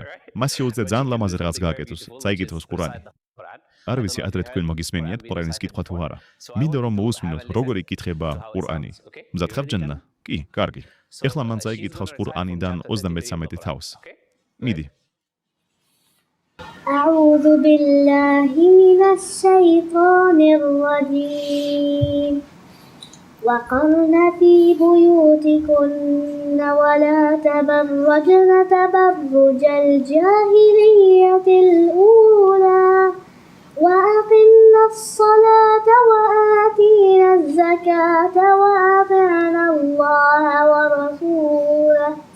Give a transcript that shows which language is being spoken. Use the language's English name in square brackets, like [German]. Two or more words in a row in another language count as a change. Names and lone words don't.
[Georgian] მას შეუძლია ძალიან ლამაზი რაღაც გააკეთოს, წაიკითხოს ყურანი. არ ვიცი, ადრე თქვენ მოგისმენიათ ყურანის კითხვა თუ არა. მინდა რომ მოусმინოთ, როგორი იკითხება ყურანი. მზად ხარ ჯანნა? კი, კარგი. ეხლა მან წაიკითხავს ყურანიდან 33 თავს. მიდი. [Arabic] أعوذ بالله من الشيطان الرجيم وقرن في بيوتكن ولا تبرجن تبرج الجاهلية الأولى وأقمنا الصلاة وآتينا الزكاة وأطعنا الله ورسوله